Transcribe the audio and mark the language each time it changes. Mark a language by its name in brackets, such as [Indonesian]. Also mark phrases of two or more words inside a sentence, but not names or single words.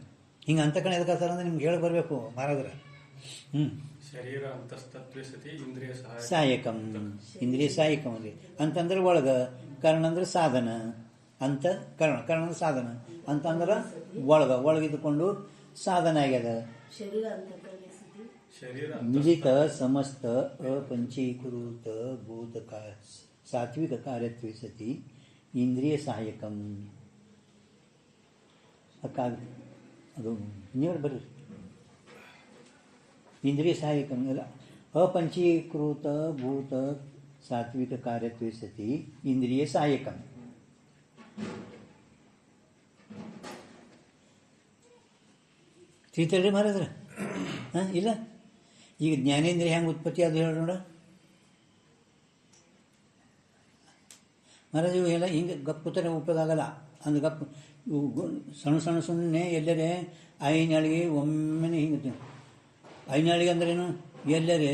[Kannada] ಹಿಂಗೆ ಅಂತಃಕರಣ ಎದಕ್ಕಾಗ್ತಾರೆ ಅಂದ್ರೆ ನಿಮ್ಗೆ ಹೇಳಿ ಬರಬೇಕು ಮಹಾರಾಜರ [Sanskrit] शरीर अन्तस्तत्वे सति इन्द्रिय सहायकं इन्द्रिय सहायकं [Kannada] ಅಲ್ಲಿ ಅಂತಂದ್ರೆ ಒಳಗ ಕರ್ಣ ಅಂದ್ರೆ ಸಾಧನ ಅಂತ ಕರ್ಣ ಅಂದ್ರೆ ಸಾಧನ ಅಂತಂದ್ರೆ ಒಳಗಿದ್ದುಕೊಂಡು ಸಾಧನ ಆಗ್ಯದ. [Sanskrit] मिलित समस्त अपंचीकृत भूत का सात्विक कार्यत्वे सति इंद्रिय सहायकम [Kannada] ಅದು ನೀವು ಬರ್ರಿ [Sanskrit] इन्द्रिय सहायकं अपंचीकृत भूत सात्विक कार्यत्वे सति इंद्रिय सहायकम [Kannada] ತಿಳಿತಲ್ರಿ ಮಹಾರಾಜ್ರ ಇಲ್ಲ ಈಗ ಜ್ಞಾನೇಂದ್ರಿಯ ಹೆಂಗೆ ಉತ್ಪತ್ತಿ ಅದು ಹೇಳಿ ನೋಡ ಮಹಾರಾಜ ಎಲ್ಲ ಹಿಂಗೆ ಗಪ್ ಕೂತರೆ ಉಪಯೋಗ ಆಗಲ್ಲ ಅಂದ್ರೆ ಗಪ್ ಸಣ್ಣ ಎಲ್ಲರೇ ಐನಾಳಿಗೆ ಒಮ್ಮೆನೆ ಹಿಂಗೆ ಐನಾಳಿಗೆ ಅಂದ್ರೇನು ಎಲ್ಲರೇ